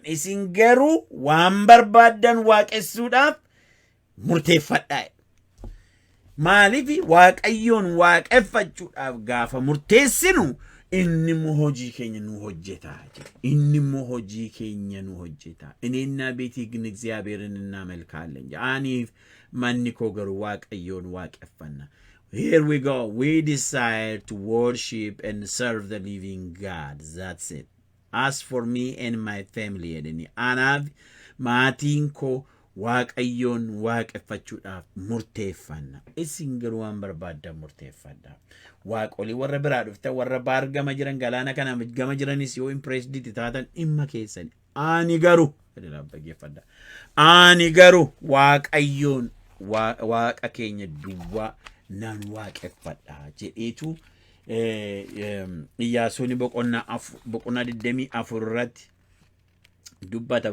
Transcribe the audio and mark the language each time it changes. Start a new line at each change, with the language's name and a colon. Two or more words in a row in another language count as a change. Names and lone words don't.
Oromo: Isin garuu waan barbaadan waaqessuudhaaf murteeffadhaa. Maaliif waaqayyoon waaqeffachuudhaaf gaafa murteessinu inni immoo hojii keenya nu hojjeta inni immoo hojii keenya nu hojjeta
Amharic: እኔና ቤቴ ግን እግዚአብሔርን እናመልካለን
Oromo: aniif manni koo garuu waaqayyoon waaqeffanna.
English: Here we go. We decide to worship and serve the living God. That's it. As for me and my family,
Oromo: anaaf maatiin koo waaqayyoon waaqeffachuudhaaf murteeffanna. Isin garuu waan barbaaddan murteeffadha. Waaqolii warra biraa dhuftan warra baargama jiran galaana kana gama jiranis yoo impressed taatan dhimma keessan. Ani garuu waaqayyoon waaqa keenya duwwaa nan waaqeffadha jedheetu Iyyaasuun boqonnaa 24 irratti dubbata.